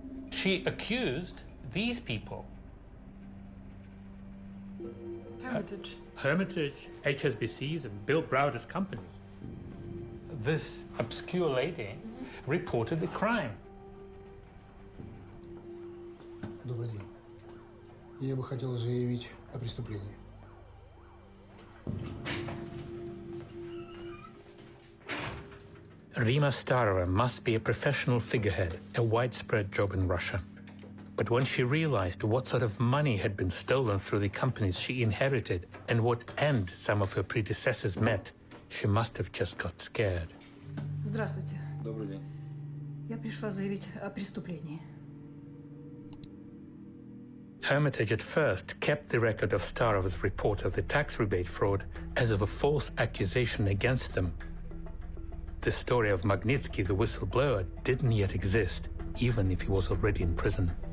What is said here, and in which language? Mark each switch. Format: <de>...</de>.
<en>She accused these people. Hermitage, HSBCs, and Bill Browder's companies. This obscure lady reported the crime.</en> <ru>Добрый день. Я бы хотел заявить о преступлении.</ru> <en>Rima Starova must be a professional figurehead, a widespread job in Russia. But when she realized what sort of money had been stolen through the companies she inherited and what end some of her predecessors met, she must have just got scared.</en> <ru>Здравствуйте. Добрый день. Я пришла заявить о преступлении.</ru> <en>Hermitage at first kept the record of Starov's report of the tax rebate fraud as of a false accusation against them. The story of Magnitsky, the whistleblower, didn't yet exist, even if he was already in prison.</en>